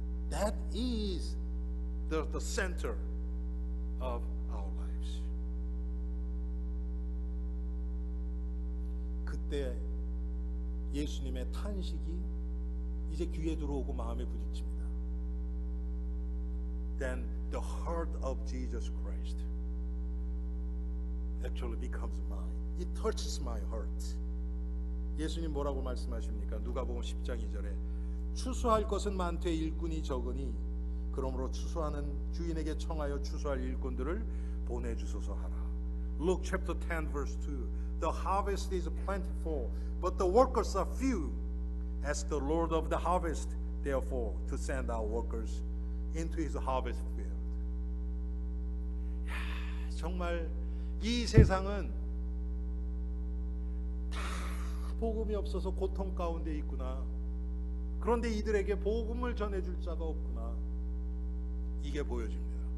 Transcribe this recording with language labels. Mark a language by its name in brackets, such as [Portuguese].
[English] That is the center of our lives. [Korean] 그때 예수님의 탄식이 이제 귀에 들어오고 마음에 부딪힙니다. [English] Then the heart of Jesus Christ actually becomes mine. It touches my heart. [Korean] 예수님 뭐라고 말씀하십니까? 누가복음 10장 2절에 추수할 것은 많되 일꾼이 적으니 그러므로 추수하는 주인에게 청하여 추수할 일꾼들을 보내주소서 하라. [English] Luke chapter 10 verse 2. The harvest is plentiful, but the workers are few. Ask the Lord of the harvest, therefore, to send out workers into his harvest field. [Korean] 야, 정말 이 세상은 다 복음이 없어서 고통 가운데 있구나. 그런데 이들에게 복음을 전해줄 자가 없구나. 이게 보여집니다.